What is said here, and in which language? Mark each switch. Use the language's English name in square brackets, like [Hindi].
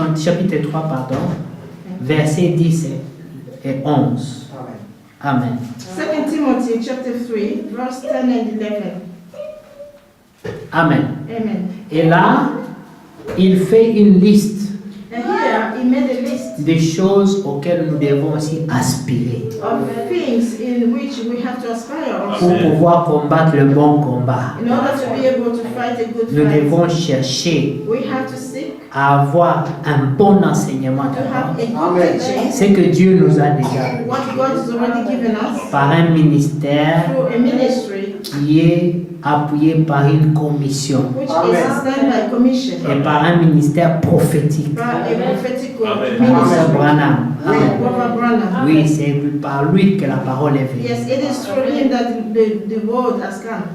[French] non, chapitre 3, pardon, versets 10 et 11. Amen. [English] 2 Timothy chapter 3, verse 10 and 11. Amen. Amen. [French] Et là, il fait une liste [English] And here he made a list [French] des choses auxquelles nous devons aussi aspirer [English] of things in which we have to aspire [French] pour [English] also. [French] pouvoir combattre le bon combat. [English] In order to be able to fight a good [French] Nous [English] fight, [French] devons chercher [English] we have to seek [French] à avoir un bon enseignement [English] to have [French] d'abord. [English] a good teaching. [French] Ce que Dieu nous a déjà donné [English] What God has already given us [French] par un ministère [English] through a ministry [French] qui est appuyé par une commission [English] which is sustained by commission, [French] et par un ministère prophétique. [English] by a prophetic Amen. [French] Frère [English] ministry. Branham. Amen. Brother Branham. [French] Oui, c'est par lui que la parole est venue. [English] Yes, it is through him that the word has come.